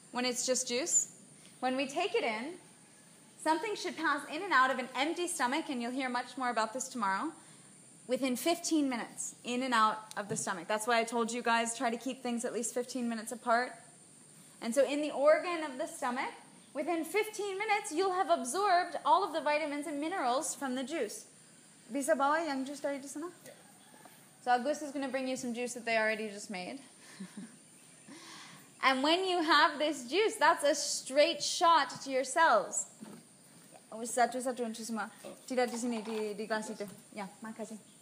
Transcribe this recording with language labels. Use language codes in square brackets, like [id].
[en] when it's just juice, when we take it in, something should pass in and out of an empty stomach, and you'll hear much more about this tomorrow, within 15 minutes, in and out of the stomach. That's why I told you guys, try to keep things at least 15 minutes apart. And so in the organ of the stomach, within 15 minutes, you'll have absorbed all of the vitamins and minerals from the juice. [id] Bisa bawa yang juice dari di sana? [en] So Agus is going to bring you some juice that they already just made. And when you have this juice, that's a straight shot to your cells. [id] Satu-satu untuk semua. Tidak di sini, di kelas itu. Ya, makasih.